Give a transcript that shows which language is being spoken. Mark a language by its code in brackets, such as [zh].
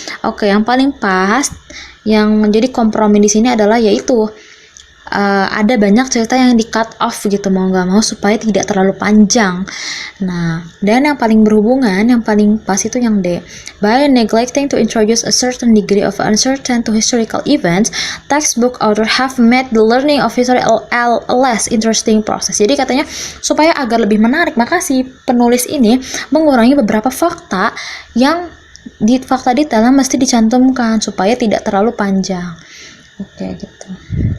[id] Oke, yang paling pas yang menjadi kompromi di sini adalah yaitu ada banyak cerita yang di cut off gitu, mau nggak mau supaya tidak terlalu panjang. Nah, dan yang paling berhubungan, yang paling pas itu yang D. [en] By neglecting to introduce a certain degree of uncertainty to historical events, textbook author have made the learning of history a less interesting process. [id] Jadi katanya supaya agar lebih menarik, maka si penulis ini mengurangi beberapa fakta yang fakta detail yang mesti dicantumkan supaya tidak terlalu panjang. Oke, gitu.